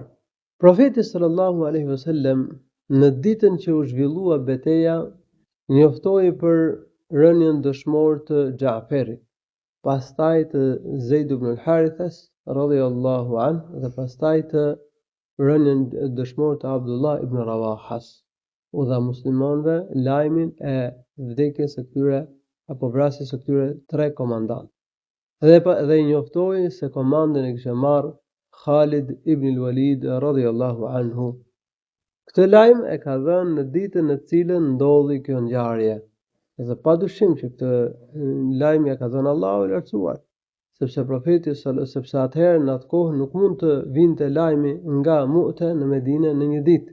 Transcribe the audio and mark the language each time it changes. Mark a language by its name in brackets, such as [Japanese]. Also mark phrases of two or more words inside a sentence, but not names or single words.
[Albanian] Profeti [Arabic] صلى الله عليه وسلم [Albanian] në ditën që u zhvillua betejë njoftoi për rënien dëshmor të Ja'farit, pastaj të Zeid ibn al-Harithas [Arabic] رضي الله عنه [Albanian] dhe pastaj të rënien dëshmor të Abdullah ibn Rawahas. U dha muslimanëve lajmin e vdekjes së këtyre apo vrasjes së këtyre 3 komandantë. Dhe i njoftoi se komandën e kishte marrë Khalid ibn al-Walid [Arabic] رضي الله عنه. [Albanian] Këtë lajm e ka dhënë në ditën në cilën ndodhi kjo ngjarje. Dhe padyshim që këtë lajm ja ka dhënë Allahu i lartësuar, sepse atëherë në atë kohë nuk mund të vinte lajmi nga Mu'ta në Medinë në një ditë.